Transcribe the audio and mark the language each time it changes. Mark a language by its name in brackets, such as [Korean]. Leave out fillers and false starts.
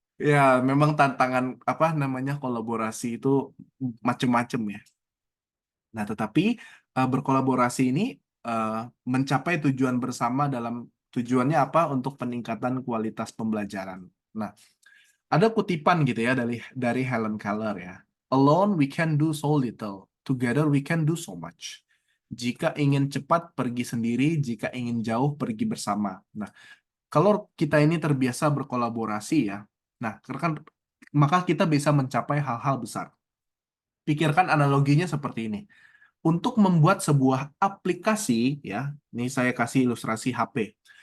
[Indonesian] Ya, memang tantangan apa namanya kolaborasi itu macem-macem ya. Nah, tetapi berkolaborasi ini eh, mencapai tujuan bersama dalam tujuannya apa? Untuk peningkatan kualitas pembelajaran. Nah, ada kutipan gitu ya dari Helen Keller ya. [English] Alone we can do so little, together we can do so much. [Indonesian] Jika ingin cepat pergi sendiri, jika ingin jauh pergi bersama. Nah, kalau kita ini terbiasa berkolaborasi ya, nah kan maka kita bisa mencapai hal-hal besar. Pikirkan analoginya seperti ini. Untuk membuat sebuah aplikasi ya, ini saya kasih ilustrasi HP.